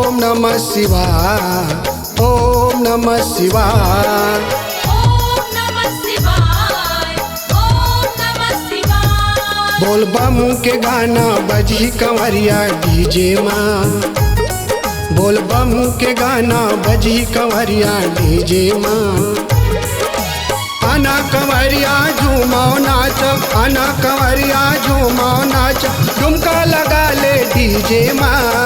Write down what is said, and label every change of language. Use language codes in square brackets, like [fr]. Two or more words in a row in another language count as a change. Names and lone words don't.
[sa] नमः शिवाय, ओम नमः शिवाय। ओम नमः शिवाय, ओम नमः शिवाय। [bho] बोल बम के गाना बजी कंवरिया डीजे माँ, बोल बम के गाना बजी कंवरिया डीजे माँ। आना कंवरिया झूमाओ नाच, आना कंवरिया झूमाओ नाच, ठुमका लगा ले डीजे माँ।